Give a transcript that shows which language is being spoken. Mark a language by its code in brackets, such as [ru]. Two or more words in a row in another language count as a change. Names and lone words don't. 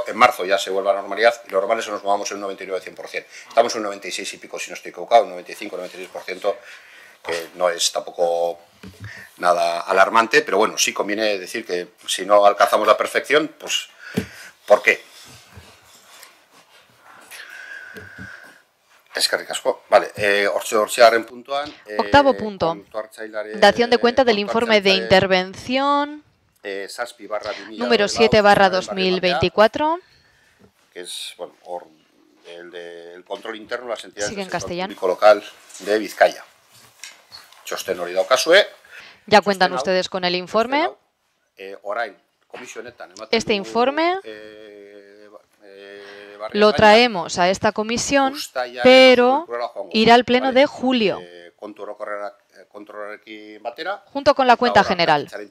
[es] En marzo ya se vuelve a la normalidad y lo normal es que nos movamos en un 99-100%. Estamos en un 96 y pico, si no estoy equivocado, un 95-96%, que no es tampoco nada alarmante, pero bueno, sí conviene decir que si no alcanzamos la perfección, pues ¿por qué? [eu] Eskerrik asko. Vale, puntuan. [es] Octavo punto. Dación de cuenta del informe de intervención número 7/2024. Que es, bueno, el control interno de las entidades Sigue en del sector castellano. público local de Vizcaya. [eu] Txosten hori daukazue. [es] Ya cuentan ustedes con el informe. Este informe lo traemos a esta comisión, pero irá al pleno de julio, junto con la cuenta general.